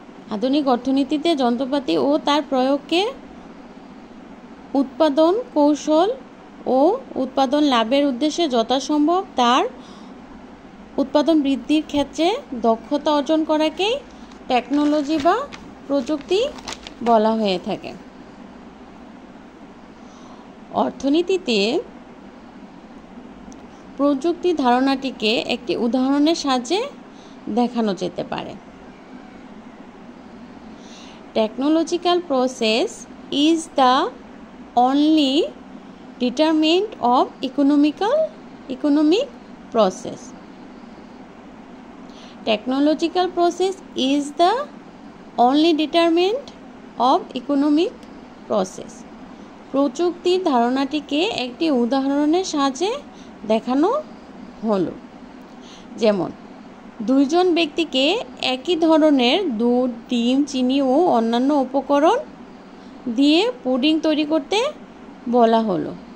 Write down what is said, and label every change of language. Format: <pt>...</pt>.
<bn>আধুনিক অর্থনীতিতে যন্ত্রপাতি ও তার প্রয়োগকে উৎপাদন কৌশল ও উৎপাদন লাভের উদ্দেশ্যে যথাসম্ভব তার উৎপাদন বৃদ্ধির ক্ষেত্রে দক্ষতা অর্জন করাকেই টেকনোলজি বা প্রযুক্তি বলা হয়ে থাকে। অর্থনীতিতে প্রযুক্তি ধারণাটিকে একটি উদাহরণের সাহায্যে দেখানো যেতে পারে।</bn> <en>Technological process is the only determinant of economic process. Technological process is the only determinant of economic process.</en> <bn>প্রযুক্তির ধারণাটিকে একটি উদাহরণের সাহায্যে দেখানো হলো। যেমন, দুইজন ব্যক্তিকে একই ধরনের দুধ, ডিম, চিনি ও অন্যান্য উপকরণ দিয়ে পুডিং তৈরি করতে বলা হলো।</bn>